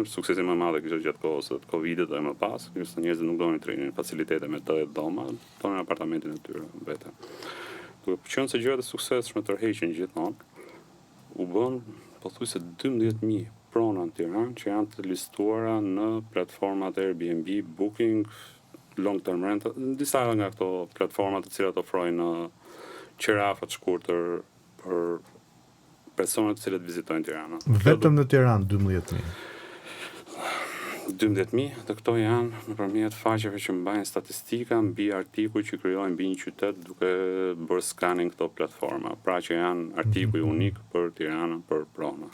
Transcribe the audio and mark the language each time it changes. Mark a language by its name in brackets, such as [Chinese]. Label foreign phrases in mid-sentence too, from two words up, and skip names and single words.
[Albanian] Suksesi më i madh kishte gjatë kohës së Covidit dhe më pas, që njerëzit nuk donin të rrinin facilitete me 80 dhoma, donin apartamentin e tyre vetë. Duke qenë se gjërat e suksesshme tërheqin gjithmonë, u bën pothuajse 12.000 prona në Tiranë që janë të listuara në platformat Airbnb, Booking, [English] long term rent, [Albanian] disa nga këto platforma të cilat ofrojnë qerafa të shkurtër për personat të cilët vizitojnë Tiranën. Vetëm në Tiranë 12.000. 12.000, dhe këto janë nëpërmjet faqeve që mbajnë statistika mbi artikuj që krijojnë mbi një qytet duke bërë scanning këto platforma, pra që janë artikuj unik për Tiranën, për prona.